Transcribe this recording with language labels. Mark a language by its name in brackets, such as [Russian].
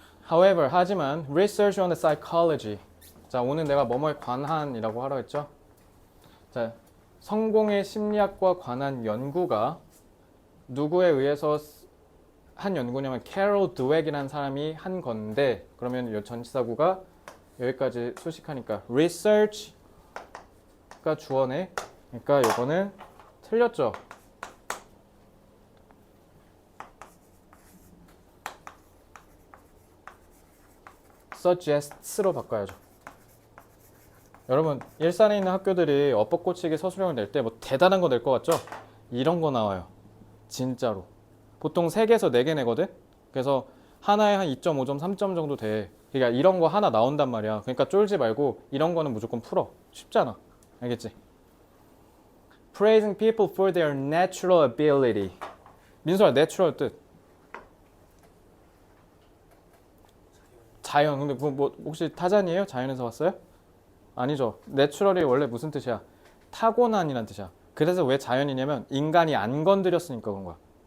[English] However, [Korean] 하지만 [English] research on the psychology. [Korean] 자, 오늘 내가 뭐뭐에 관한이라고 하라 했죠. 자, 성공의 심리학과 관한 연구가 누구에 의해서 한 연구냐면 캐롤 드웩이라는 사람이 한 건데, 그러면 이 전치사구가 여기까지 수식하니까 research가 주어네. 그러니까 이거는 틀렸죠. suggests로 바꿔야죠. 여러분, 일산에 있는 학교들이 어법고치기 서술형을 낼 때 뭐 대단한 거 낼 것 같죠? 이런 거 나와요. 진짜로. 보통 3개에서 4개 내거든? 그래서 하나에 한 2.5점, 3점 정도 돼. 그러니까 이런 거 하나 나온단 말이야. 그러니까 쫄지 말고 이런 거는 무조건 풀어. 쉽잖아. 알겠지? [English] Praising people for their natural ability. [Korean] 민수야, natural 뜻. 자연. 근데 뭐 혹시 타잔이에요? 자연에서 왔어요? 아니죠. 내추럴이 원래 무슨 뜻이야? 타고난이란 뜻이야. 그래서 왜 자연이냐면 인간이 안 건드렸으니까 그런 거야.